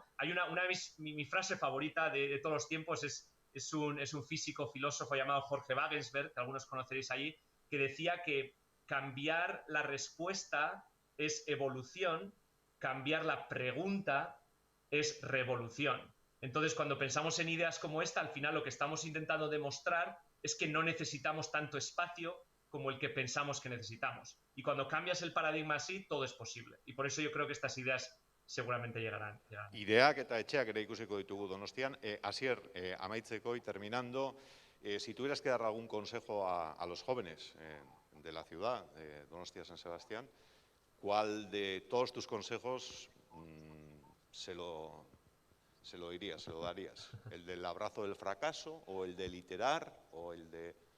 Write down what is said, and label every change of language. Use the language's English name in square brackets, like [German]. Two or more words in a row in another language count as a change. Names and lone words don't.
[Spanish] Hay una de mi frase favorita de todos los tiempos es un físico, filósofo llamado Jorge Wagensberg, que algunos conoceréis allí, que decía que cambiar la respuesta es evolución, cambiar la pregunta es revolución. Entonces, cuando pensamos en ideas como esta, al final lo que estamos intentando demostrar es que no necesitamos tanto espacio como el que pensamos que necesitamos. Y cuando cambias el paradigma así, todo es posible. Y por eso yo creo que estas ideas seguramente llegarán. [Basque] Ideak eta etxeak ere ikusiko ditugu Donostian. [Spanish] Asier, amaitzeko y terminando, si tuvieras que dar algún consejo a los jóvenes de la ciudad, de Donostia San Sebastián, ¿cuál de todos tus consejos se lo dirías, se lo darías? ¿El del abrazo del fracaso o el de literar o el de...?